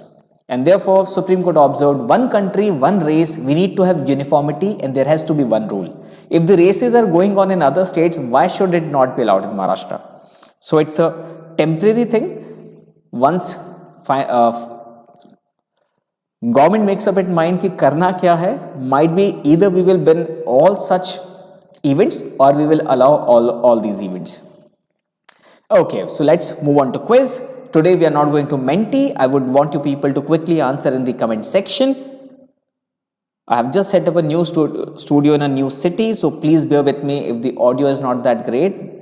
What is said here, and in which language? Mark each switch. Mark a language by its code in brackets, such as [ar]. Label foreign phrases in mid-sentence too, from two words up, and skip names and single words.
[en] And therefore, Supreme Court observed one country, one race, we need to have uniformity and there has to be one rule. If the races are going on in other states, why should it not be allowed in Maharashtra? So it's a temporary thing. Once government makes up its mind [hi] ki karna kya hai, [en] might be either we will ban all such events or we will allow all these events. Okay, so let's move on to quiz. Today we are not going to Menti. I would want you people to quickly answer in the comment section. I have just set up a new studio in a new city, so please bear with me if the audio is not that great.